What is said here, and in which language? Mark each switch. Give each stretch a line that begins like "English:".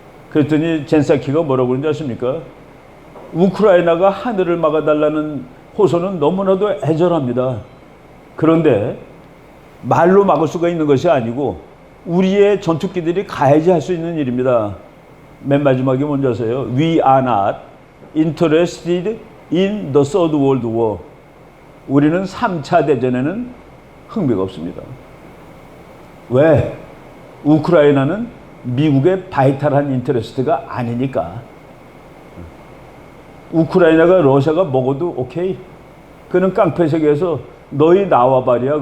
Korean: 그랬더니 젠 사키가 뭐라고 그러는지 아십니까? 우크라이나가 하늘을 막아달라는 호소는 너무나도 애절합니다. 그런데 말로 막을 수가 있는 것이 아니고 우리의 전투기들이 가야지 할 수 있는 일입니다. 맨 마지막에 뭔지 아세요?
English: We are not interested in the third world war.
Korean: 우리는 3차 대전에는 흥미가 없습니다. 왜? 우크라이나는 미국의 바이탈한 인터레스트가 아니니까. 우크라이나가 러시아가 먹어도 오케이. 그는 깡패 세계에서 너희 나와봐리야.